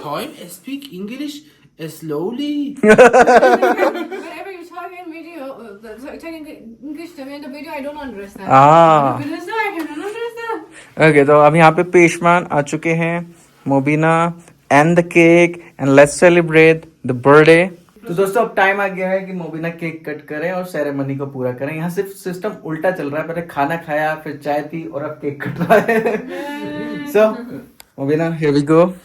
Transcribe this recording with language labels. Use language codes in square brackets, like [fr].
[en] time speak English slowly Whenever you talk in video, talking English to me in the video, I don't understand. Ah. Because I don't understand. Okay, [hi] तो अब यहाँ पे पेशमान आ चुके हैं, [en] Mobina and the cake, and let's celebrate the birthday. [hi] तो दोस्तों अब time आ गया है कि मोबिना केक कट करें और सेरेमनी को पूरा करें. यहाँ सिर्फ सिस्टम उल्टा चल रहा है, पहले खाना खाया, फिर चाय पी और अब केक कट रहा है. [en] So Mobina, here we go.